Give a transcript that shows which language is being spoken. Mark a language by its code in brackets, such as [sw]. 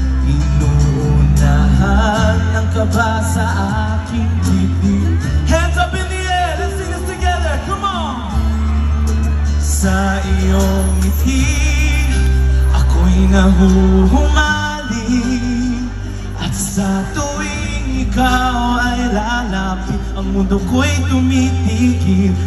[tl] Inuunahan ng kaba sa aking bibig. [en] Hands up in the air, let's sing this together, come on! [tl] Sa iyong ngiti, ako'y nahuhumaling. At sa tuwing ikaw ay lalapit, ang mundo ko'y tumitigil.